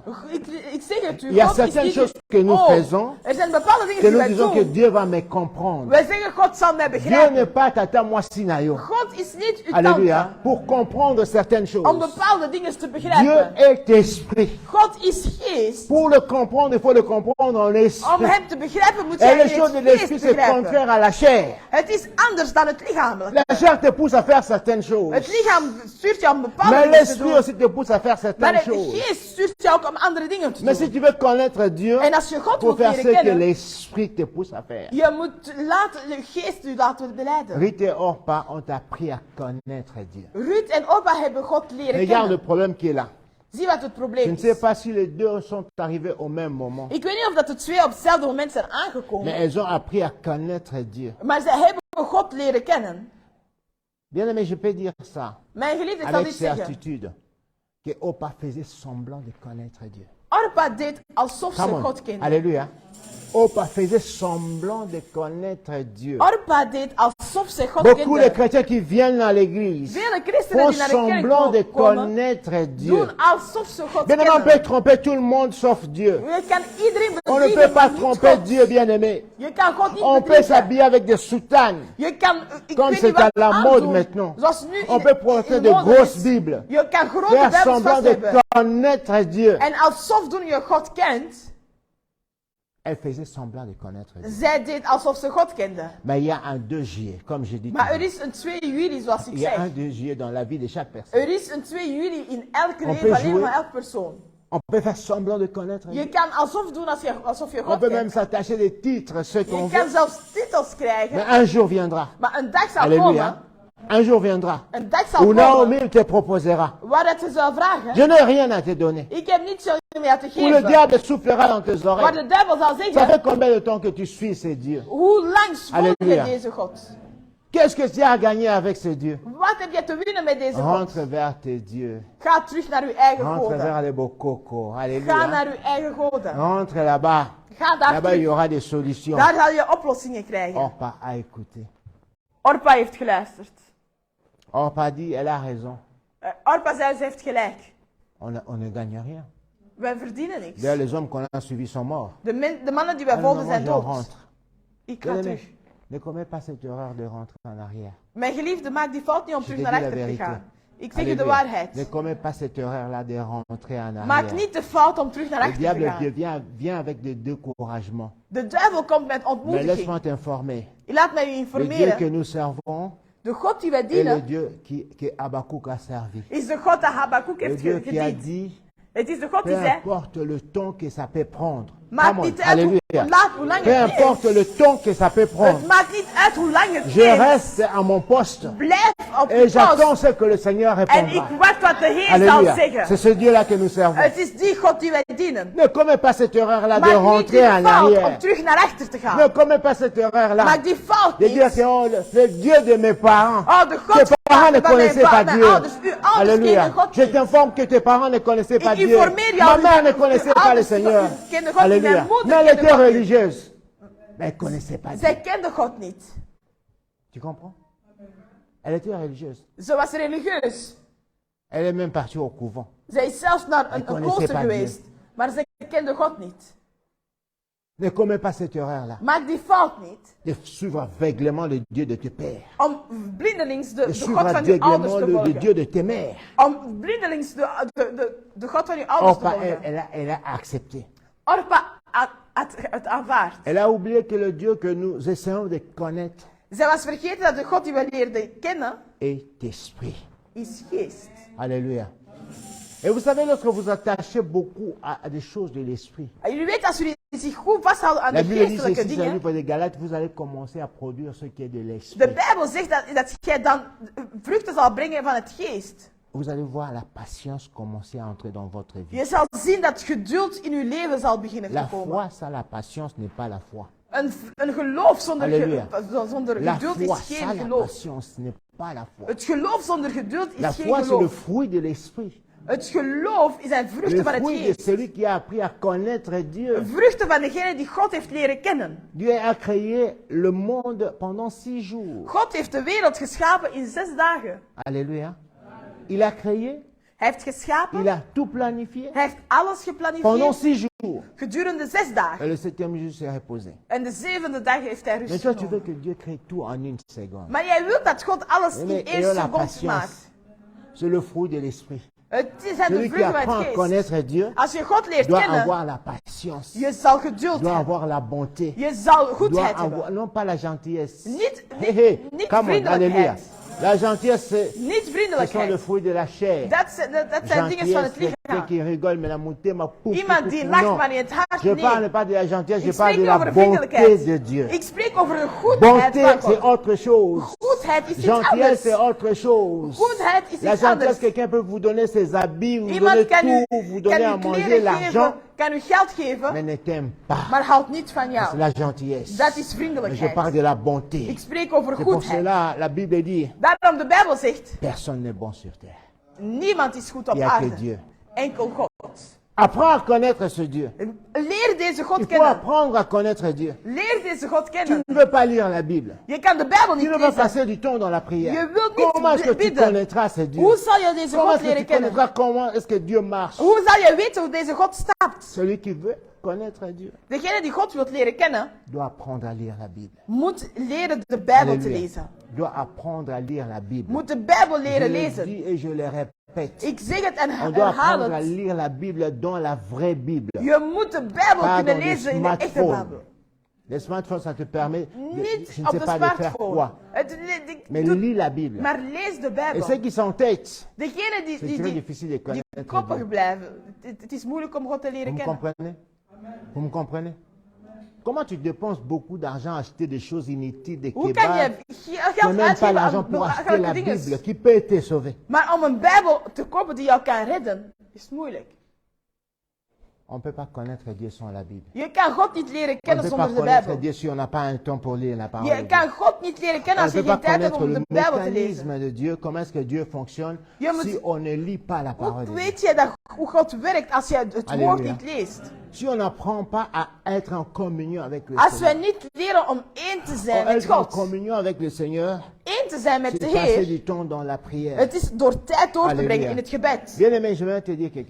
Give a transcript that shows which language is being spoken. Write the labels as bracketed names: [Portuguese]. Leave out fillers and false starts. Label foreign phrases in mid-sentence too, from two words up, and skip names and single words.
[Dutch] Ik zeg het u, [French] Il y a [Dutch] God is [French] certaines [Dutch] niet [French] choses [Dutch] uw- [French] que nous Oh, faisons, [Dutch] er zijn bepaalde dingen [French] que [Dutch] die [French] nous [Dutch] wij [French] disons que [Dutch] doen. [French] Dieu va me comprendre. [Dutch] Wij zeggen God zal mij [French] Dieu [Dutch] begrijpen. [French] n'est pas tata moi sinayo. [Dutch] God is niet uw [French] Alléluia. [Dutch] tante. [French] Pour comprendre certaines [Dutch] Om [French] choses. [Dutch] bepaalde dingen te [French] Dieu [Dutch] begrijpen. [French] est esprit. [Dutch] God is geest. [French] Pour le comprendre, il faut le comprendre en [Dutch] Om [French] esprit. [Dutch] hem te begrijpen moet [French] Et [Dutch] je [French] les [Dutch] in [French] choses de [Dutch] het [French] l'esprit, [Dutch] geest [French] c'est [Dutch] begrijpen. [French] contraire à la chair. [Dutch] Het is anders dan het lichamelijk. [French] La chair te pousse à faire certaines choses. [Dutch] Het lichaam stuurt je om bepaalde [French] Mais [Dutch] dingen te [French] l'esprit [Dutch] doen. [French] aussi te pousse à faire [Dutch] Maar [French] certaines [Dutch] de [French] choses. [Dutch] geest stuurt je ook om andere dingen te [French] Mais si [Dutch] doen. [French] tu veux connaître Dieu, [Dutch] En als je God [French] il faut [Dutch] wilt [French] faire [Dutch] leren [French] ce que [Dutch] kennen, [French] l'esprit te pousse à faire. [Dutch] je moet laten, de geest u laten beleiden. [French] Ruth et Orpa ont appris à connaître Dieu. [Dutch] Ruth en Opa hebben God leren [French] Regarde le [Dutch] kennen. [French] problème qui est là. [Dutch] Zie wat het [French] Je [Dutch] probleem [French] ne sais [Dutch] is. [French] pas si les deux sont arrivés au même moment. [Dutch] Ik weet niet of dat de twee op hetzelfde moment zijn [French] Mais [Dutch] aangekomen. [French] elles ont appris à connaître Dieu. [Dutch] Maar ze hebben God leren kennen. [French] Bien aimé, je peux dire ça [Dutch] Mijn geliefde, ik zal [French] avec [Dutch] dit zeggen. [French] certitude. Que Opa faisait semblant de connaître Dieu. [Dutch] Orpa deed alsof ze [English] Come on. [Dutch] God kende. [French] Alléluia. Opa faisait semblant de connaître Dieu. [Dutch] Orpa deed alsof ze God [French] Beaucoup de [Dutch] kende. [French] chrétiens qui viennent dans l'église [Dutch] Vele christenen [French] font [Dutch] die naar de kerk [French] semblant de [Dutch] komen, [French] connaître Dieu. [Dutch] doen alsof ze God [French] Bien aimé, on peut [Dutch] kennen. [French] tromper tout le monde sauf Dieu. [Dutch] Je kan iedereen [French] On ne [Dutch] bedriegen, [French] peut pas [Dutch] maar niet [French] tromper [Dutch] God. [French] Dieu, bien aimé. [Dutch] Je kan God niet [French] On peut [Dutch] bedriegen. [French] s'habiller avec des soutanes. [Dutch] Je kan, ik [French] Comme [Dutch] weet [French] c'est [Dutch] niet wat [French] à la [Dutch] aandoen. [French] mode maintenant. [Dutch] Zoals nu [French] On [Dutch] in- [French] peut porter [Dutch] in de mode [French] grosses [Dutch] is. [French] Bibles. [Dutch] Je kan grote [French] Faire [Dutch] Bijbels [French] semblant [Dutch] vast [French] de [Dutch] hebben. [French] connaître Dieu. [Dutch] En alsof toen je God kent, [French] Elle faisait semblant de connaître Dieu. [Dutch] zij deed alsof ze God kende. [French] Mais il y a un 2 juillet, comme je dis. [Dutch] Maar er [French] toujours. [Dutch] is een 2 juli, zoals ik [French] Il y a un [Dutch] zeg. [French] 2 juillet dans la vie de chaque personne. [Dutch] Er is een 2 juli in elke [French] On [Dutch] leven [French] peut [Dutch] alleen [French] jouer. [Dutch] van elke persoon. [French] On peut faire semblant de connaître Dieu. [Dutch] Je kan alsof doen alsof je [French] On [Dutch] God [French] peut même [Dutch] kent. [French] s'attacher des titres, ce qu'on [Dutch] Je kan [French] veut. [Dutch] zelfs titels krijgen. [French] Mais un jour viendra. [Dutch] Maar een dag zal [French] Alléluia. [Dutch] komen. [French] Un jour viendra. [Dutch] Een dag zal [French] Où [Dutch] komen. [French] Naomi te proposera. [Dutch] Waar dat ze zou vragen. [French] Je n'ai rien à te donner. [Dutch] Ik heb niets meer te [French] Où le [Dutch] geven. [French] diable soufflera dans tes [Dutch] Waar [French] oreilles. [Dutch] de duivel zal [French] Ça [Dutch] zeggen. [French] fait combien de temps que tu suis ce Dieu? [Dutch] Hoe lang volg je [French] Alléluia. [Dutch] deze God? [French] Qu'est-ce que tu as à gagner avec ce Dieu? [Dutch] Wat heb je te winnen met deze God? [French] Rentre vers tes dieux. [Dutch] Ga terug naar uw eigen [French] Rentre vers [Dutch] goden. [French] les bokoko. [Dutch] Ga [French] Alléluia. [Dutch] naar uw eigen goden. [French] Rentre là-bas. [Dutch] Ga daar [French] Là-bas, il y [Dutch] terug. [French] aura des solutions. [Dutch] Daar zal je oplossingen krijgen. [French] Orpa a écouté. [Dutch] Orpa heeft geluisterd. [French] Orpa dit, elle a raison. [Dutch] Orpa zei, ze heeft gelijk. [French] On ne gagne rien. [Dutch] Wij verdienen niks. [French] D'ailleurs, les hommes qu'on a suivis sont morts. [Dutch] De mannen die wij [French] Alors, [Dutch] volgden [French] moi, [Dutch] zijn [French] je [Dutch] dood. [French] rentre. [Dutch] Ik ga [French] Bien-aimé, [Dutch] terug. [French] ne commets pas cette erreur de rentrer en arrière. [Dutch] Mijn geliefde, maak die fout niet om [French] Je [Dutch] terug te naar [French] dis la [Dutch] achter te [French] vérité. [Dutch] gaan. Ik zeg je de [French] Alléluia. [Dutch] waarheid. [French] Ne commets pas cette erreur-là de rentrer en arrière. [Dutch] Maak niet de fout om terug naar [French] Le [Dutch] achter te [French] diable [Dutch] gaan. [French] vient avec des découragements. [Dutch] De duivel komt met [French] Mais [Dutch] ontmoediging. [French] laisse-moi t'informer. [Dutch] Laat mij u [French] Le Dieu que [Dutch] informeren. [French] nous servons, [Dutch] De God die wij [French] est le [Dutch] dienen, [French] Dieu que Habakkuk a servi. [Dutch] is de God dat Habakkuk [French] Le [Dutch] heeft [French] Dieu qui a [Dutch] gediend. [French] dit, [Dutch] Het is de God [French] peu [Dutch] die zei, [French] importe le ton que ça peut prendre. [Dutch] maakt [English] Come on, [Dutch] niet uit hoe [French] alléluia. [Dutch] laat, hoe lang [French] Peu [Dutch] het [French] importe [Dutch] is. [French] le ton que ça peut prendre. [Dutch] Het maakt niet uit hoe lang het [French] Je [Dutch] is. [French] reste à mon poste [Dutch] Blijf op [French] et [Dutch] je [French] j'attends [Dutch] post. [French] ce que le Seigneur [Dutch] En ik [French] répondra. [Dutch] wacht wat de Heer zal [French] Alléluia. C'est [Dutch] zeggen. [French] ce Dieu-là que nous servons. [Dutch] Het is die God die wij dienen. [French] Ne commets pas cette erreur-là de [Dutch] Maak niet [French] rentrer [Dutch] die [French] en [Dutch] fout om [French] arrière. [Dutch] terug naar achter te [French] Ne [Dutch] gaan. [French] commets pas cette erreur-là. [Dutch] Maak die fout [French] De dire [Dutch] niet. [French] que oh, le Dieu de mes parents. [Dutch] Oh, de God [French] Tes parents ne [Dutch] van mijn [French] connaissaient pas [Dutch] mijn [French] Dieu. [Dutch] ouders. Uw ouders [French] Alléluia. [Dutch] kenden God [French] Je [Dutch] niet. [French] t'informe que tes parents ne connaissaient pas [Dutch] Ik [French] Dieu. [Dutch] informeer jou [French] Ma [Dutch] dat [French] mère ne [Dutch] uw [French] connaissait pas le [Dutch] ouders [French] Seigneur. [Dutch] kenden God niet. [French] Alléluia. [Dutch] Mijn moeder [French] Mais elle [Dutch] kende [French] était [Dutch] God niet. [French] religieuse. Mais elle ne connaissait pas Dieu. [Dutch] Zij kende God niet. [French] Tu comprends? Elle était religieuse. [Dutch] Ze was religieus. [French] Elle est même partie au couvent. [Dutch] Zij is zelfs naar een [French] connaissait [Dutch] klooster [French] pas [Dutch] geweest. Maar ze kende God niet. [French] Ne commets pas cette erreur-là. [Dutch] Maak die fout niet. [French] De suivre aveuglément le Dieu de tes pères. [Dutch] Om blindelings [French] De [Dutch] de [French] suivre [Dutch] God van uw ouders [French] aveuglément [Dutch] te [French] le Dieu [Dutch] volgen. [French] de tes mères. [Dutch] Om blindelings de God van uw ouders te [French] Orpa, [Dutch] volgen. [French] elle a accepté. [Dutch] Orpa had het aanvaard. [French] Elle a oublié que le Dieu que nous essayons de connaître [Dutch] Zij was vergeten dat de God die we leerden kennen, [French] est esprit. [Dutch] is geest. [French] Alléluia. Et vous savez, lorsque vous attachez beaucoup à des choses de l'esprit, [Dutch] En jullie weten, als jullie zich goed vasthouden aan [French] la [Dutch] de [French] Bible dit [Dutch] geestelijke [French] ceci dans le [Dutch] dingen, [French] livre de Galates, vous allez commencer à produire ce qui est de [Dutch] de [French] l'esprit. [Dutch] Bijbel zegt dat jij dan vruchten zal brengen van het geest. [French] Vous allez voir la patience commencer à entrer dans votre vie. [Dutch] Je zal zien dat geduld in uw leven zal beginnen [French] La [Dutch] te komen. [French] foi sans la patience n'est pas la foi. [Dutch] Een geloof zonder, Halleluja. zonder [French] La [Dutch] geduld [French] foi [Dutch] is [French] sans [Dutch] geen [French] la [Dutch] geloof. [French] patience n'est pas la foi. [Dutch] Het geloof zonder geduld [French] La [Dutch] is geen [French] foi, c'est le [Dutch] geloof. [French] fruit de l'esprit. [Dutch] Het geloof is een [French] Le [Dutch] vruchten van het [French] fruit de [Dutch] geest. [French] celui qui a appris à connaître Dieu. [Dutch] Vruchten van degene die God heeft leren kennen. [French] Dieu a créé le monde pendant 6 jours. [Dutch] God heeft de wereld geschapen in 6 dagen. [French] Alléluia. Il a créé, [Dutch] Hij heeft geschapen. [French] il a tout planifié [Dutch] Hij heeft alles [French] pendant [Dutch] geplanificeerd [French] 6 jours. [Dutch] gedurende 6 [French] Et [Dutch] dagen. [French] le 7e jour s'est reposé. [Dutch] En de 7e dag heeft hij [French] Mais [Dutch] rust [French] toi, tu veux [Dutch] genomen. [French] que Dieu crée tout en une seconde. [Dutch] Maar jij wilt dat God alles in [French] Mais [Dutch] 1 [French] ayons la [Dutch] seconde [French] patience. [Dutch] maakt. [French] C'est le fruit de l'esprit. [Dutch] Het zijn de [French] Celui qui [Dutch] vruchten van [French] apprend [Dutch] het [French] à [Dutch] geest. [French] connaître Dieu [Dutch] Als je God leert [French] doit [Dutch] kennen, [French] avoir la patience, [Dutch] je zal geduld [French] doit [Dutch] hebben. [French] avoir la bonté, [Dutch] Je zal [French] doit [Dutch] goedheid [French] avoir, [Dutch] hebben. [French] non pas la gentillesse. [Dutch] Niet, Hé, hé, niet [English] come on, alléluia. [Dutch] vriendelijkheid. [French] La gentillesse, [Dutch] Niet [French] ce sont les [Dutch] vriendelijkheid. [French] fruits de la chair. [Dutch] Dat zijn dingen van [French] Gentillesse, [Dutch] het [French] quelqu'un [Dutch] lichaam. [French] qui rigole, mais la montée m'a poussé. [Dutch] Iemand die lacht, maar in het hart [French] Je parle [Dutch] nee. [French] pas de la gentillesse, je [Dutch] Ik [French] parle de [Dutch] spreek [French] la [Dutch] over [French] bonté [Dutch] vriendelijkheid. [French] de Dieu. [Dutch] Ik spreek over de goedheid [French] Bonté, [Dutch] van [French] c'est [Dutch] God. [French] autre chose. [Dutch] Goedheid is iets [French] Gentillesse, c'est [Dutch] anders. [French] autre chose. [Dutch] Goedheid is [French] La [Dutch] iets [French] gentillesse, [Dutch] anders. [French] quelqu'un peut vous donner ses habits, vous [Dutch] Iemand [French] donner [Dutch] kan u, [French] tout, vous donner à [Dutch] kan u [French] manger, [Dutch] kleren [French] l'argent, [Dutch] geven, kan u geld geven, [French] mais ne t'aime pas. [Dutch] maar houdt niet van [French] C'est [Dutch] jou. [French] la gentillesse. [Dutch] Dat is [French] Mais je [Dutch] vriendelijkheid. [French] parle de la bonté. [Dutch] Ik spreek over [French] C'est pour [Dutch] goedheid. [French] cela, la Bible dit, [Dutch] Daarom de Bijbel zegt, [French] personne n'est bon sur terre. [Dutch] niemand is goed op [French] Il n'y a que [Dutch] aarde. [French] Dieu. [Dutch] Enkel God. [French] Apprends à connaître ce Dieu. [Dutch] Leer deze God [French] Il faut [Dutch] kennen. [French] apprendre à connaître Dieu. [Dutch] Leer deze God [French] Tu [Dutch] kennen. [French] ne veux pas lire la Bible. [Dutch] Je kan de Bijbel [French] Tu [Dutch] niet [French] ne veux [Dutch] lezen. [French] passer du temps dans la prière. [Dutch] Je wilt niet [French] Comment est-ce que tu [Dutch] bidden. [French] connaîtras ce Dieu? [Dutch] Hoe zal je deze [French] Comment [Dutch] God [French] est-ce que [Dutch] leren [French] tu [Dutch] kennen? [French] connaîtras comment est-ce que Dieu marche? [Dutch] Hoe zal je weten hoe deze God stapt? [French] Celui qui veut connaître Dieu [Dutch] Degene die God wilt leren kennen, [French] doit apprendre à lire la Bible. [Dutch] moet leren de Bijbel te [French] Alléluia. [Dutch] lezen. [French] Doit apprendre à lire la Bible. [Dutch] Moet de Bijbel [French] Je [Dutch] leren [French] le [Dutch] lezen. [French] dis et je le répète. [Dutch] Ik zeg het en [French] On doit [Dutch] herhaal [French] apprendre à [Dutch] het. [French] lire la Bible dans la vraie Bible. [Dutch] Je moet de Bijbel [French] Pas [Dutch] kunnen [French] dans les [Dutch] lezen in de echte [French] smartphones. [Dutch] Bijbel. [French] Les smartphones, ça te permet, [Dutch] Niet [French] je ne [Dutch] op [French] sais [Dutch] de [French] pas de faire [Dutch] smartphone. [French] quoi. Mais [Dutch] Doe- [French] lis la Bible. [Dutch] Maar lees de [French] Et [Dutch] Bijbel. [French] ceux qui s'entêtent, [Dutch] Degene die, [French] c'est [Dutch] die, [French] très [Dutch] die, [French] difficile de [Dutch] die [French] connaître [Dutch] koppig [French] Dieu. [Dutch] blijven. Het is moeilijk om God te [French] Vous [Dutch] leren [French] me [Dutch] kennen. [French] comprenez? Vous me comprenez? Comment tu dépenses beaucoup d'argent à acheter des choses inutiles, des [Dutch] Hoe kan [French] kebabs, [Dutch] je [French] tu n'as [Dutch] geld [French] même pas [Dutch] uitgeven [French] l'argent [Dutch] aan [French] pour acheter la [Dutch] belachelijke [French] Bible [Dutch] dingen? [French] qui peut te sauver? [Dutch] Maar om een Bijbel te kopen die jou kan redden, is moeilijk. [French] On ne peut pas connaître Dieu sans la Bible. [Dutch] Je kan God niet leren [French] On ne [Dutch] kennen [French] peut pas [Dutch] zonder de [French] connaître [Dutch] Bijbel. [French] Dieu si on n'a pas un temps pour lire la parole [Dutch] Je [French] de Dieu. [Dutch] kan God niet leren kennen [French] On [Dutch] als [French] ne [Dutch] je [French] peut [Dutch] geen [French] pas [Dutch] tijd hebt [French] connaître [Dutch] om [French] le [Dutch] de Bijbel te lezen. [French] mécanisme de Dieu, comment est-ce que Dieu fonctionne, [Dutch] Je moet- [French] si on ne lit pas la parole [Dutch] Hoe [French] de Dieu. [Dutch] weet je dat, hoe God werkt als je het woord Halleluja. niet leest? [French] Si on n'apprend pas à être en communion avec le [Dutch] Als wij [French] Seigneur, [Dutch] niet leren om één te zijn met [French] être en [Dutch] God, [French] communion avec le Seigneur, [Dutch] één te zijn met [French] c'est [Dutch] de [French] passer [Dutch] Heer, [French] du temps dans la prière. [Dutch] het is door tijd door te Halleluja. brengen in het gebed. [French] Bien aimé, je vais te dire quelque